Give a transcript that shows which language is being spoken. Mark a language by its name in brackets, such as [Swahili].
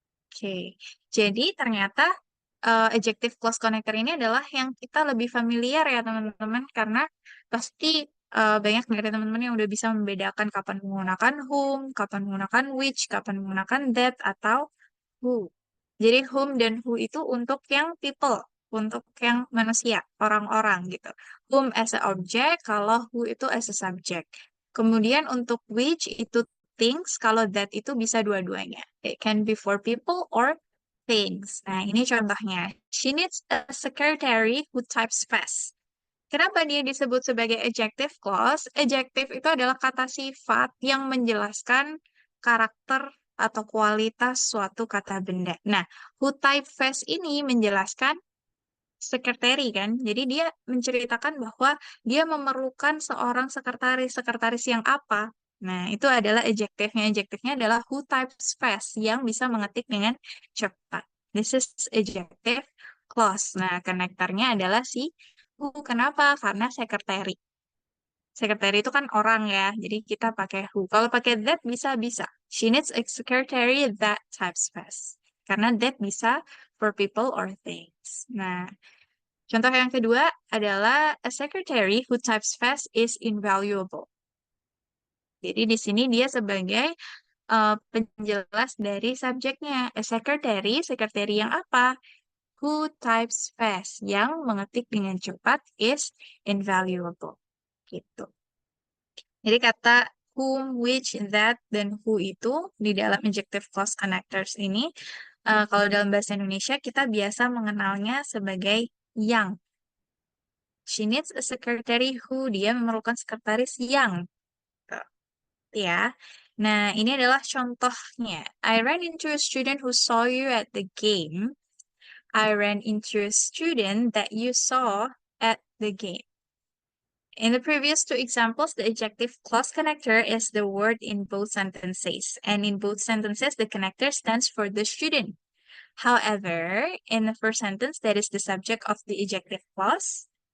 [Indonesian] Oke, jadi ternyata adjective clause connector ini adalah yang kita lebih familiar ya teman-teman, karena pasti banyak dari teman-teman yang udah bisa membedakan kapan menggunakan whom, kapan menggunakan which, kapan menggunakan that, atau who. Jadi whom dan who itu untuk yang people, untuk yang manusia, orang-orang gitu. [English] Whom as a object, [Indonesian] kalau who itu [English] as a subject. [Indonesian] Kemudian untuk which itu things, kalau that itu bisa dua-duanya. [English] It can be for people or things. [Indonesian] Nah, ini contohnya. [English] She needs a secretary who types fast. [Indonesian] Kenapa dia disebut sebagai adjective clause? Adjective itu adalah kata sifat yang menjelaskan karakter atau kualitas suatu kata benda. Nah, [English] who type fast [Indonesian] ini menjelaskan sekretari kan. Jadi dia menceritakan bahwa dia memerlukan seorang sekretaris. Sekretaris yang apa? Nah, itu adalah adjektifnya. Adjektifnya adalah [English] who types fast, [Indonesian] yang bisa mengetik dengan cepat. [English] This is adjective clause. [Indonesian] Nah, konektornya adalah si who. Kenapa? Karena sekretari. Sekretari itu kan orang ya, jadi kita pakai who. Kalau pakai that bisa-bisa. [English] She needs a secretary that types fast. [Indonesian] Karena that bisa [English] for people or things. [Indonesian] Nah, contoh yang kedua adalah [English] a secretary who types fast is invaluable. [Indonesian] Jadi di sini dia sebagai penjelas dari subjeknya. [English] A secretary, [Indonesian] sekretari yang apa? [English] Who types fast, [Indonesian] yang mengetik dengan cepat [English] is invaluable. [Indonesian] Gitu. Jadi kata whom, which, that, dan who itu di dalam adjective clause connectors ini, kalau dalam bahasa Indonesia kita biasa mengenalnya sebagai yang. [English] She needs a secretary who, [Indonesian] dia memerlukan sekretaris yang. Tuh, ya. Nah, ini adalah contohnya. [English] I ran into a student who saw you at the game. I ran into a student that you saw at the game. In the previous two examples, the adjective clause connector is the word in both sentences. And in both sentences, the connector stands for the student. However, in the first sentence, that is the subject of the adjective clause.